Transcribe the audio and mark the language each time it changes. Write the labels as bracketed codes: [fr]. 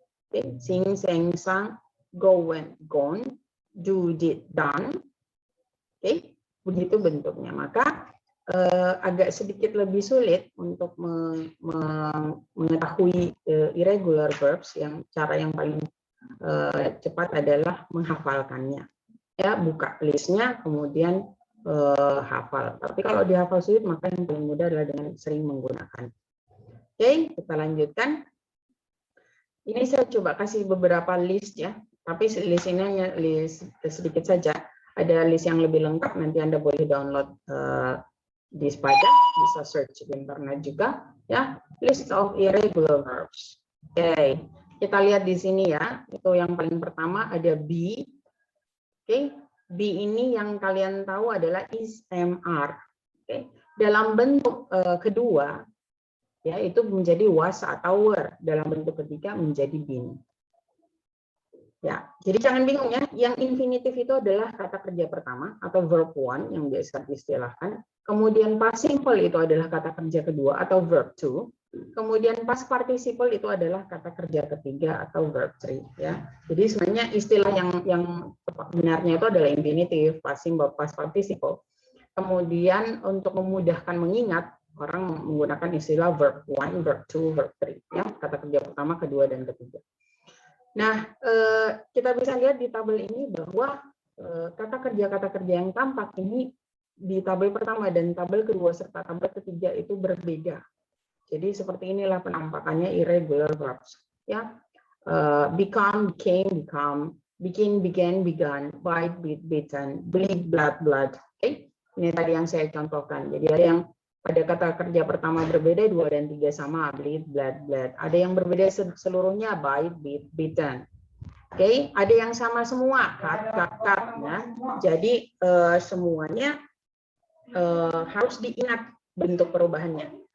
[en] Oke, sing, sang, sang, go, went, gone, do, did, done. [id] Oke, begitu bentuknya. Maka agak sedikit lebih sulit untuk mengetahui irregular verbs. Yang cara yang paling cepat adalah menghafalkannya. Ya, buka listnya, kemudian hafal. Tapi kalau dihafal sulit, maka yang paling mudah adalah dengan sering menggunakan. Oke, kita lanjutkan. Ini saya coba kasih beberapa list, ya. Tapi list ini hanya list sedikit saja. Ada list yang lebih lengkap, nanti Anda boleh download di Spada, bisa search di internet juga, ya. [en] List of irregular verbs. [id] Oke, kita lihat di sini, ya. Itu yang paling pertama ada be. Oke, be ini yang kalian tahu adalah is, am, are. Oke, dalam bentuk kedua, ya, itu menjadi was atau were. Dalam bentuk ketiga menjadi been. Ya, jadi jangan bingung, ya. Yang infinitif itu adalah kata kerja pertama atau verb one yang biasa diistilahkan. Kemudian past simple itu adalah kata kerja kedua atau verb two. Kemudian past participle itu adalah kata kerja ketiga atau verb three, ya. Jadi sebenarnya istilah yang benarnya itu adalah infinitif, past simple, past participle. Kemudian untuk memudahkan mengingat, orang menggunakan istilah verb one, verb two, verb three, ya. Kata kerja pertama, kedua, dan ketiga. Nah, kita bisa lihat di tabel ini bahwa kata kerja yang tampak ini di tabel pertama dan tabel kedua serta tabel ketiga itu berbeda. Jadi seperti inilah penampakannya irregular verbs. [en] Ya, become, became, become, begin, began, begun, bite, bit, bitten, bleed, blood, blood. [id] Oke, ini tadi yang saya contohkan. Jadi ada yang pada kata kerja pertama berbeda, 2 dan 3 sama, [en] bleed, blood, blood. [id] Ada yang berbeda seluruhnya, [en] bite, bit, bitten. [id] Oke, ada yang sama semua, [en] cut, cut, cut. [id] Ya. Jadi semuanya harus diingat bentuk perubahannya.